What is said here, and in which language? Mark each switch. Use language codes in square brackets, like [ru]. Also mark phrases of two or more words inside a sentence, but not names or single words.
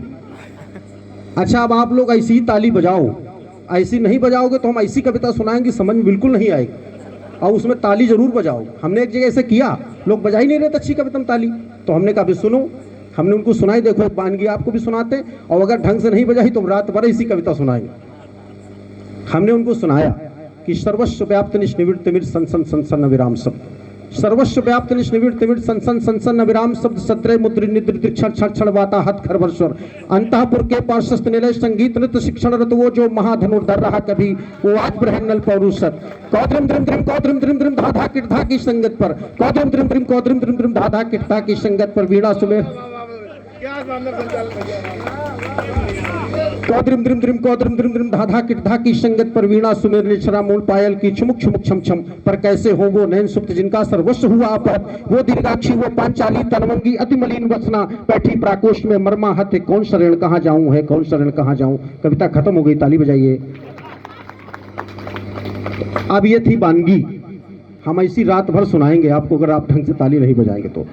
[hi] अच्छा, अब आप लोग ऐसी ही ताली बजाओ, ऐसी नहीं बजाओगे तो हम ऐसी कविता सुनाएंगे समझ में बिल्कुल नहीं आएगी, और उसमें ताली जरूर बजाओ। हमने एक जगह ऐसे किया, लोग बजा ही नहीं रहे थे अच्छी कविता में ताली, तो हमने कहा सुनो, हमने उनको सुनाई, देखो एक बानगी आपको भी सुनाते हैं, और अगर ढंग से नहीं बजाई तो रात भर इसी कविता सुनाएंगे। हमने उनको सुनाया कि सर्वस्व व्याप्त निष्निवृत्त तिमिर संसन संसन विराम शब्द, सर्वस्व व्याप्त निष्निवृत्त तिमिर संसन संसन विराम शब्द, सत्रे मुद्रि निद्रित क्षण क्षण क्षण वाता हत खरवर्श्वर, अंतःपुर के पार्श्वस्थ निलय संगीत नृत्य शिक्षण रत, वो जो महाधनुर्धर रहा कभी, वो आज ब्रह्मनल पौरुषत, कौद्रम द्रिम द्रिम कौद्रम द्रिम द्रिम धाधा किटधा की संगत पर, कौद्रम द्रिम द्रिम कौद्रम द्रिम द्रिम धाधा किटधा की संगत पर, वीणा सुमेर कौद्रिम द्रिम द्रिम कौद्रिम द्रिम द्रिम धाधा किटधा की संगत पर, वीणा सुमेर निछरा मूल पायल की छुमुक छुमुक छम छम पर, कैसे हो वो नैन सुप्त जिनका सर्वस्व हुआ अपहत, वो दीर्घाक्षी वो पांचाली तनवंगी अति मलिन वसना, बैठी प्राकोष्ठ में मर्मा हत, कौन शरण कहाँ जाऊं है, कौन शरण कहाँ जाऊं। कविता खत्म हो गई, ताली बजाइए। अब ये थी बानगी, हम ऐसी रात भर सुनाएंगे आपको अगर आप ढंग से ताली नहीं बजाएंगे तो।